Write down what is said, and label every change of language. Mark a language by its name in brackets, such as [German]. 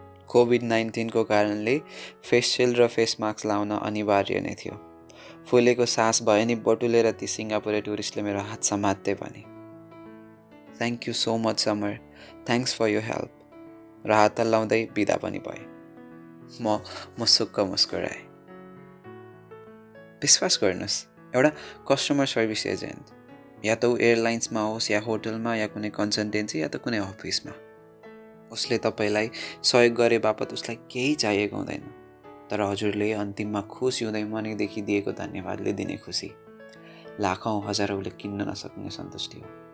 [Nepali] COVID-19 को कारणले face shield र फेस मास्क लाउन अनिवार्य नै थियो। फुलेको सास भयो नि बटुलेर ती सिङ्गापुरे टुरिस्टले मेरो हात समात्दै भने, [English] Thank you so much Samar, thanks for your help. [Nepali] र हात हल्लाउँदै बिदा पनि भए। म मुस्कुक्क मुस्कुराएँ। विश्वास गर्नुहोस्, एउटा कस्टमर सर्भिस एजेन्ट, या त ऊ एयरलाइन्समा होस् या होटलमा या कुनै कन्सल्टेन्सी या त कुनै अफिसमा, उसले तपाईँलाई सहयोग गरे बापत उसलाई केही चाहिएको हुँदैन। तर हजुरले अन्तिममा खुसी हुँदै मनैदेखि दिएको धन्यवादले दिने खुसी लाखौँ हजारौँले किन्न नसक्ने सन्तुष्टि हो।